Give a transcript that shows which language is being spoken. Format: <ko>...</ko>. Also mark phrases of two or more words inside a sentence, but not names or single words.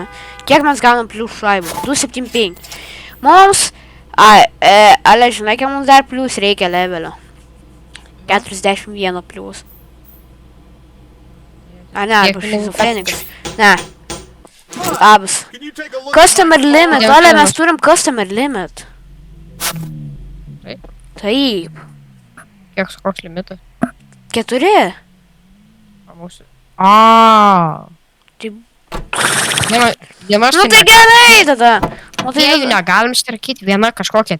<lt>Kiek mes gaunam plius šaibų? 275. Mums, ale, žinai, kiek mums dar plius reikia levelio? 41 plius. Ne, arba šizofrenikas. Ne. Labas.</lt> <en>Can you take a look? Customer limit,</en> <lt>Jau ale, kelios. mes turim</lt> <en>customer limit.</en> <lt>Taip. Taip. Kiek koks limitas? 4. O mūsų. Aaaa. Taip. Vienas Nu tai gerai tada. Nu tai Jeigu negalim strakyti, viena kažkokia.</lt>